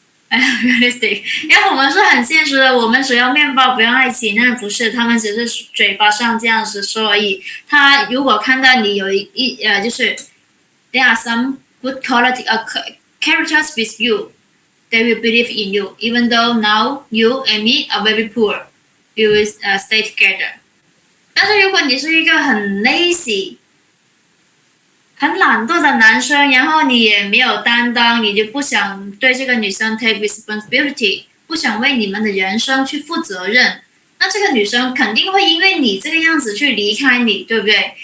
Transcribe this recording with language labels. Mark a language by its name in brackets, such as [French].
[Chinese] realistic， 因为我们是很现实的，我们只要面包不要爱情，那不是，他们只是嘴巴上这样子说而已。他如果看到你有就是 [English] there are some good quality characters with you, they will believe in you, even though now you and me are very poor, we will stay together。 [Chinese] 但是如果你是一个很 lazy。很懒惰的男生，然后你也没有担当，你就不想对这个女生 [English] take responsibility， [Chinese] 不想为你们的人生去负责任，那这个女生肯定会因为你这个样子去离开你，对不对？